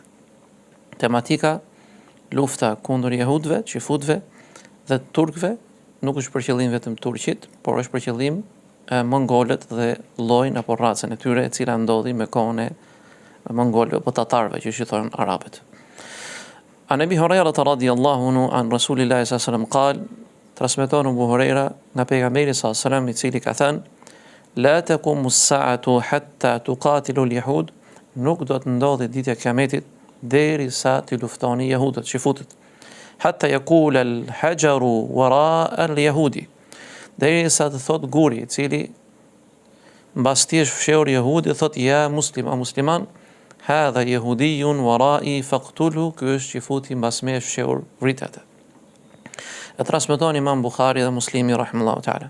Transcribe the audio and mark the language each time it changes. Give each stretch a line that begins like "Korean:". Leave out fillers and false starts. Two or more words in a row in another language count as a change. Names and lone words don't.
Albanian: Tematika lufta kundër jehudëve, çifutëve dhe turkëve, nuk është për qëllim vetëm turqit, por është për qëllim mongolët dhe llojin apo racën e tyre e cila ndodhi me kohën e mongolëve apo tatarëve që thonë arabët.
Arabic: عن أبي هريرة رضي الله عنه عن رسول الله صلى الله عليه وسلم قال,
Albanian: transmeton Abu Huraira nga pejgamberi
Arabic: صلى الله عليه وسلم
Albanian: i cili ka thënë:
Arabic: لا تقوم الساعة حتى تقاتلوا اليهود,
Albanian: nuk do të ndodhi ditja e kiametit derisa të luftoni jehudët, çifutët.
Arabic: حتى يقول الحجر وراء اليهودي,
Albanian: derisa të thot guri, i cili mbas ti është fshehur jehudi, thot
Arabic: يا مسلم هذا يهودي ورائي فاقتله,
Albanian: ky është qifuti mbas me është fshehur, vritet. E transmeton Imam Buhari dhe Muslimi
Arabic: رحمهم الله تعالى.